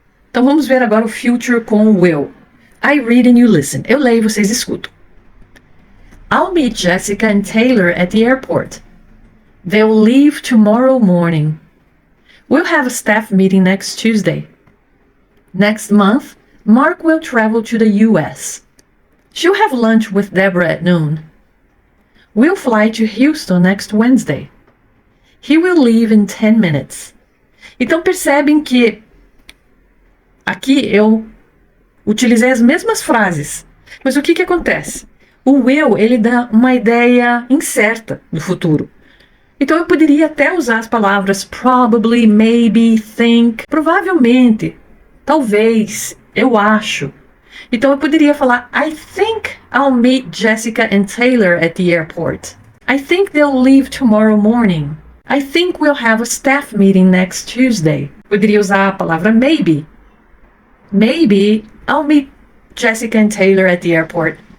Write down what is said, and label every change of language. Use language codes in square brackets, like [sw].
[pt] Então vamos ver agora o future com will. [en] I read and you listen. [pt] Eu leio e vocês escutam. [en] I'll meet Jessica and Taylor at the airport. They'll leave tomorrow morning. We'll have a staff meeting next Tuesday. Next month, Mark will travel to the US. She'll have lunch with Deborah at noon. We'll fly to Houston next Wednesday. He will leave in 10 minutes. [pt] Então percebem que aqui eu utilizei as mesmas frases. Mas o que acontece? O will, ele dá uma ideia incerta do futuro. Então eu poderia até usar as palavras [en] probably, maybe, think, [pt] provavelmente, talvez, eu acho. Então eu poderia falar [en] I think I'll meet Jessica and Taylor at the airport. I think they'll leave tomorrow morning. I think we'll have a staff meeting next Tuesday. [pt] Poderia usar a palavra [en] maybe. Maybe I'll meet Jessica and Taylor at the airport.